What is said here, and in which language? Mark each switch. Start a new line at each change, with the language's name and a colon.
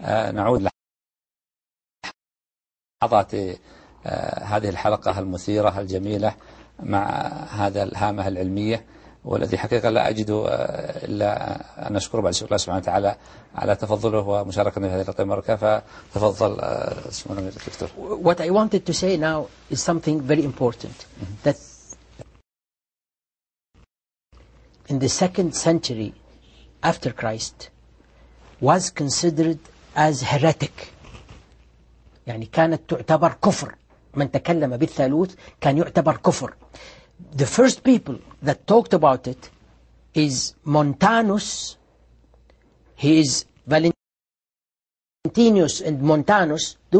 Arabic: نعود لحظات هذه الحلقة المثيرة الجميلة مع هذا الهامة العلمية، والذي حقيقة لا أجد إلا أن أشكره بعد الله سبحانه وتعالى على تفضله ومشاركتنا في هذه المباركة. فتفضل سمو الأمير الدكتور.
English: What I wanted to say now is something very important that in the second century after Christ was considered as heretic.
Arabic: يعني كانت تعتبر كفر، من تكلم بالثالوث كان يعتبر كفر.
English: The first people that talked about it is Montanus. He is Valentinus and Montanus.